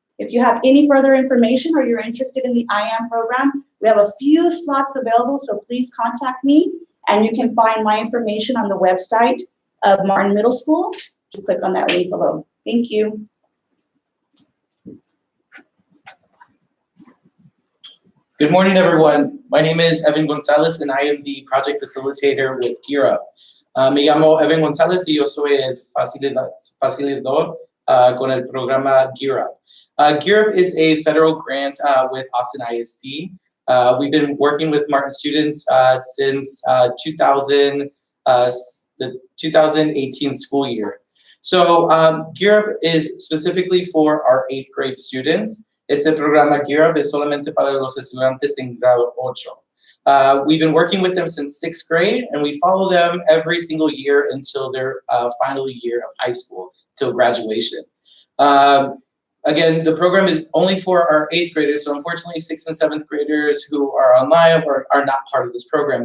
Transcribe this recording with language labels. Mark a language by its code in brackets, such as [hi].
[en] If you have any further information or you're interested in the IAM program, we have a few slots available, so please contact me, and you can find my information on the website of Martin Middle School. Just click on that link below. Thank you. Good morning, everyone. My name is Evan Gonzalez, and I am the project facilitator with GEAR Up. [es] Me llamo Evan Gonzalez y yo soy el facilitador con el programa GEAR Up. [en] GEAR Up is a federal grant with Austin ISD. We've been working with Martin students since the 2018 school year. So GEAR Up is specifically for our 8th grade students. [es] Este programa GEAR Up es solamente para los estudiantes en grado 8. [en] We've been working with them since 6th grade, and we follow them every single year until their final year of high school, till graduation. Again, the program is only for our 8th graders, so unfortunately 6th and 7th graders who are online are not part of this program.